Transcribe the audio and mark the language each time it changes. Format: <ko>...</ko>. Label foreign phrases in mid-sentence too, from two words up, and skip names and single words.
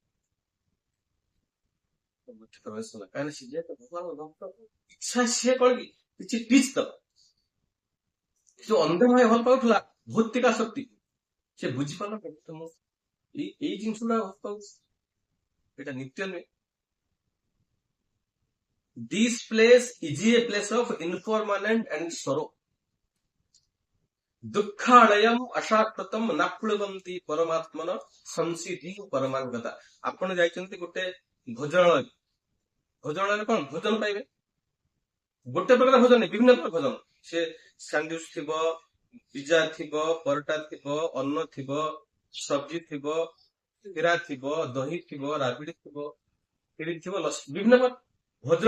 <or>କାହିଁକିନା ସିଏ ଯେହେତୁ ଭଗବାନଙ୍କ ଭକ୍ତ, ଇଚ୍ଛା ସିଏ କଣ କି କିଛି ଟିଚ୍ ଦବ। ଯୋଉ ଅନ୍ଧମୟ ଭଲ ପାଉଥିଲା, ଭୌତିକ ଶକ୍ତି, ସେ ବୁଝିପାରିଲା କେମିତି ମୁଁ ଏଇ ଜିନିଷ ଗୁଡା ଭଲ ପାଉଛି, ଏଇଟା ନିତ୍ୟ ନୁହେଁ।</or> <en>This place is a place of impermanent and sorrow.</en> <sa>ଦୁଃଖାଳୟମ ଅଶାଶ୍ଵତମ ନାପ୍ଳୁବନ୍ତି ପରମାତ୍ମନ ସଂସିଧି ପରମାଙ୍ଗତା।</sa> <or>ଆପଣ ଯାଇଛନ୍ତି ଗୋଟେ ଭୋଜନାଳୟ, ଭୋଜନାଳୟରେ କଣ ଭୋଜନ ପାଇବେ? ଗୋଟେ ପ୍ରକାର ଭୋଜନ ନାହିଁ, ବିଭିନ୍ନ ପ୍ରକାର ଭୋଜନ। ସେ ସାଣ୍ଡୱିଚ ଥିବ, ପିଜା ଥିବ, ପରଟା ଥିବ, ଅନ୍ନ ଥିବ, ସବଜି ଥିବ, କ୍ଷୀରା ଥିବ, ଦହି ଥିବ, ରାବିଡି ଥିବ, କ୍ଷୀରି ଥିବ, ଲସି, ବିଭିନ୍ନ ପ୍ରକାର ଭୋଜନ।</or>